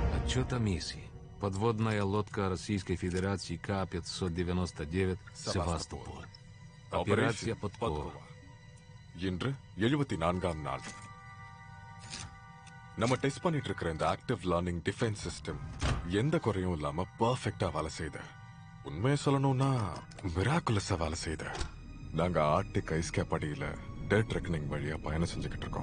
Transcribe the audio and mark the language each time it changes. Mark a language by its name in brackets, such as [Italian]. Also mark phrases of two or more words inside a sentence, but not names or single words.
[Russian] Отчет о миссии. Подводная лодка Российской Федерации К-599 Севастополь. Операция Подкова. [Tamil] இன்று 74ஆம் நாள். நம்ம டெஸ்ட் பண்ணிட்டு இருக்கிற இந்த [English] active learning defense system [Tamil] எந்த குறையும் இல்லாம பெர்ஃபெக்ட்டா வேலை செய்யுது. உண்மையை சொல்லணும்னா மிராக்குலஸா வேலை செய்யுது. நாங்க [English] Arctic ice cap [Tamil] அடியில [English] dead reckoning [Tamil] வழியா பயணம் செஞ்சுக்கிட்டு இருக்கோம்.